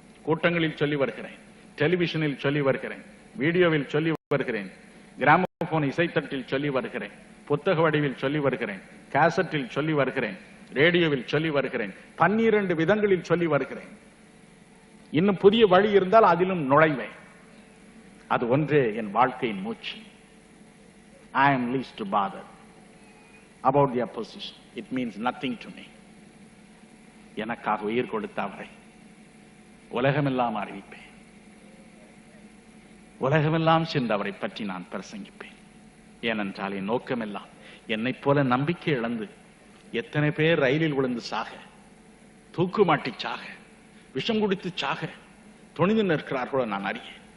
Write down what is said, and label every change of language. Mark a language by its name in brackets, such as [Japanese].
[Tamil] கூட்டங்களில் சொல்லி வருகிறேன், டெலிவிஷனில் சொல்லி வருகிறேன், வீடியோவில் சொல்லி வருகிறேன், கிராமபோன் இசைத்தட்டில் சொல்லி வருகிறேன், புத்தக வடிவில் சொல்லி வருகிறேன், கேசட்டில் சொல்லி வருகிறேன், ரேடியோவில் சொல்லி வருகிறேன், 12 விதங்களில் சொல்லி வருகிறேன். இன்னும் புதிய வழி இருந்தால் அதிலும் நுழைவேன். அது ஒன்றே என் வாழ்க்கையின் மூச்சு. [English] I am least bothered about the opposition. It means nothing to me. [Tamil] எனக்காக உயிர் கொடுத்த அவரை உலகமெல்லாம் அறிவிப்பேன். உலகமெல்லாம் சென்று அவரை பற்றி நான் பிரசங்கிப்பேன். ஏனென்றால் என் நோக்கமெல்லாம் என்னை போல நம்பிக்கை இழந்து எத்தனை பேர் ரயிலில் விழுந்து சாக, தூக்கு மாட்டி சாக, விஷம் குடித்து சாக துணிந்து நிற்கிறார்களோ நான் அறியேன்.